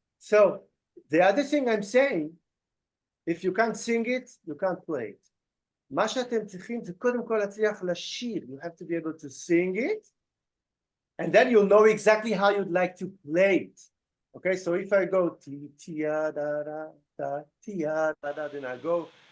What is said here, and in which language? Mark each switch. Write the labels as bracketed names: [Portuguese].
[English] So, the other thing I'm saying, if you can't sing it, you can't play it. [Hebrew] מה שאתם צריכים זה קודם כל להצליח לשיר. [English] You have to be able to sing it, and then you'll know exactly how you'd like to play it. Okay, so if I go tia da da da tia da da, then I go.